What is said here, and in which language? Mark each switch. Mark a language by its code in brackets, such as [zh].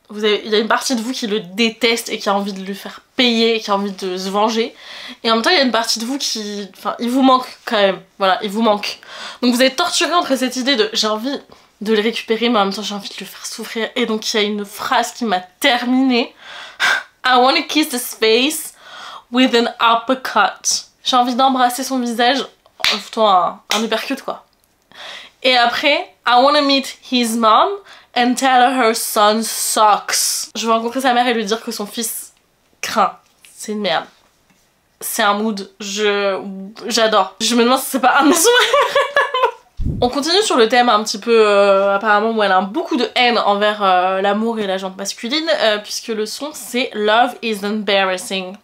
[fr] Il y a une partie de vous qui le déteste et qui a envie de lui faire payer, qui a envie de se venger. Et en même temps, il y a une partie de vous qui... Enfin, il vous manque quand même. Voilà, il vous manque. Donc vous êtes torturé entre cette idée de... J'ai envie de le récupérer, mais en même temps, j'ai envie de le faire souffrir. Et donc, il y a une phrase qui m'a terminée. [en] I wanna kiss his face with an uppercut. [fr] J'ai envie d'embrasser son visage en foutant un uppercut, quoi. Et après, [en] I wanna meet his mom and tell her son sucks. [fr] Je veux rencontrer sa mère et lui dire que son fils craint. C'est une merde. C'est un mood. J'adore. Je me demande si c'est pas un de mes souvenirs. On continue sur le thème un petit peu, apparemment, où elle a beaucoup de haine envers l'amour et la jante masculine, puisque le son c'est Love is embarrassing.